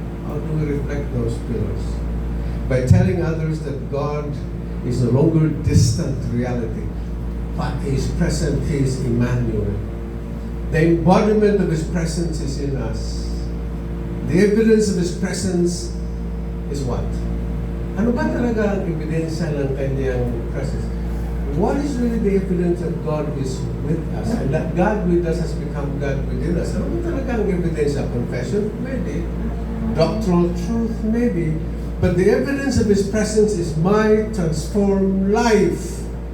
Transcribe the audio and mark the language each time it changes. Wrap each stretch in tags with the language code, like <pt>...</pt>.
<en>How do we reflect those pillars? By telling others that God is no longer distant reality, but He is present, He is Emmanuel. The embodiment of His presence is in us. The evidence of His presence is what?</en> <tl>Ano ba talaga ang ebidensya ng Kanyang presence?</tl> <en>What is really the evidence that God is with us and that God with us has become God within us?</en> <tl>Ano ba talaga ang evidence?</tl> <en>Confession? Maybe. Doctrinal truth? Maybe. But the evidence of His presence is my transformed life.</en>